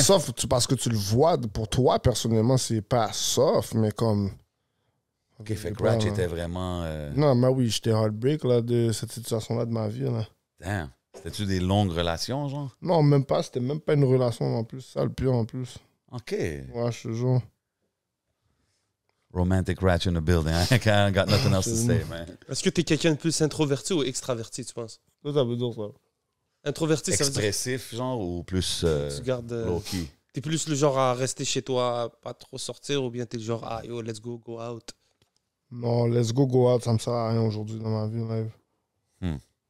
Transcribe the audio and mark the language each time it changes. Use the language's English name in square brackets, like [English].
[French] soft parce que tu le vois. Pour toi, personnellement, c'est pas soft, mais comme... OK, fait que Ouais, Ratch ouais. était vraiment... Non, mais oui, j'étais heartbreak là, de cette situation-là de ma vie. Là. Damn. C'était-tu des longues relations, genre? Non, même pas. C'était même pas une relation en plus. Ça, le pire en plus. OK. Ouais, je te jure. [English] Romantic Ratch in the building. I got nothing else to say, man. [French] Est-ce que t'es quelqu'un de plus introverti ou extraverti, tu penses? Ça veut dire ça. Introverti, ça veut dire Expressif, genre, ou plus que tu gardes... [English] low-key? [French] T'es plus le genre à rester chez toi, à pas trop sortir, ou bien t'es le genre, ah yo, [English] let's go out. [French] Non, [English] let's go out, [French] ça me sert à rien aujourd'hui dans ma vie live.